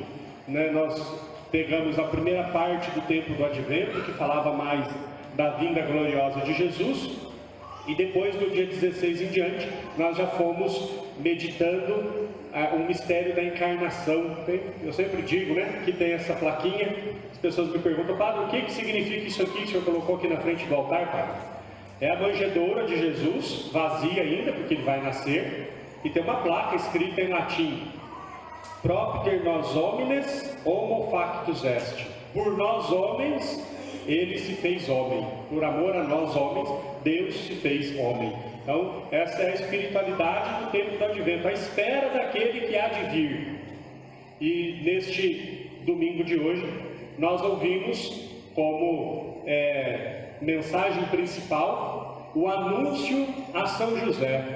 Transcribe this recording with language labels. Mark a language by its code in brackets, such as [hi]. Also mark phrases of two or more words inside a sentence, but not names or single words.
[pt] Nós pegamos a primeira parte do tempo do Advento, que falava mais da vinda gloriosa de Jesus, e depois, no dia 16 em diante, nós já fomos meditando o mistério da encarnação. Eu sempre digo, que tem essa plaquinha. As pessoas me perguntam: Padre, o que significa isso aqui que o senhor colocou aqui na frente do altar, Padre? É a manjedoura de Jesus, vazia ainda, porque ele vai nascer, e tem uma placa escrita em latim: [la] Propter nos homines homo factus est. [pt] Por nós homens, ele se fez homem. Por amor a nós homens, Deus se fez homem. Então, essa é a espiritualidade do tempo do Advento, a espera daquele que há de vir. E neste domingo de hoje, nós ouvimos como mensagem principal o anúncio a São José.